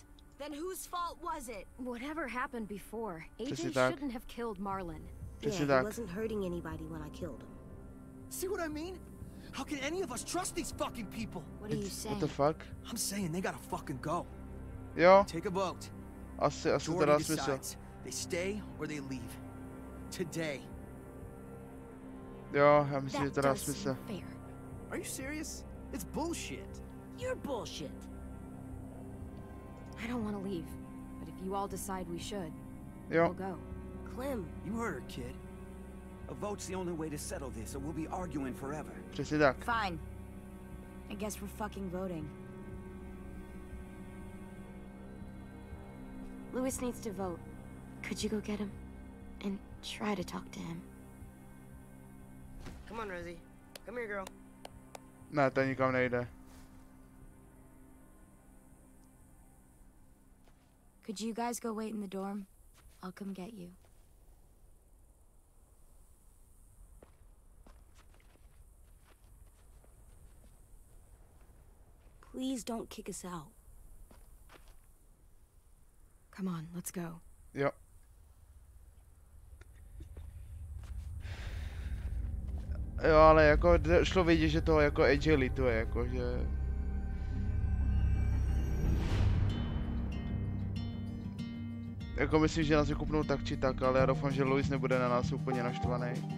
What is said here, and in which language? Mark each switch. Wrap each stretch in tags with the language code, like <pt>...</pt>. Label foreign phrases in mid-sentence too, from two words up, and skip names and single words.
<en>Then whose fault was it? Whatever happened before,</en> <cs>Přesně</cs> <en>AJ</en> <cs>tak.</cs> <en>shouldn't have killed Marlon.</en> <cs>Přesně</cs> <en>Yeah, he</en> <cs>tak.</cs> <en>wasn't hurting anybody when I killed him. See what I mean? How can any of us trust these fucking people? What are you What saying? the fuck? I'm saying they gotta fucking go.</en> <cs>Jo,</cs> <en>Take a vote.</en> <cs>asi to</cs> <en>Jordy</en> <cs>dá smysl.</cs> <en>decides. They stay or they leave. Today.</en> <cs>Jo, já myslím, že</cs> <en>That</en> <cs>to dá</cs> <en>does</en> <cs>smysl.</cs> <en>seem fair. Are you serious? It's bullshit. You're bullshit. I don't want to leave, but if you all decide we should,</en> <cs>Jo,</cs> <en>we'll go.</en> <cs>Clem,</cs> <en>You heard her, kid. A vote's the only way to settle this, or we'll be arguing forever.</en> <cs>přesně tak.</cs> <en>Fine. I guess we're fucking voting. Lewis needs to vote. Could you go get him? And try to talk to him. Come on, Rosie. Come here, girl.</en> <cs>Ne, to nikam nejde.</cs> <en>Could you guys go wait in the dorm? I'll come get you. Please don't kick us out. Come on, let's go.</en> <cs>Jo. Jo, ale jako šlo vidět, že to jako AJ lituje, jako že... Jako myslím, že nás vykupnou tak či tak, ale já doufám, že Louis nebude na nás úplně naštvaný.</cs>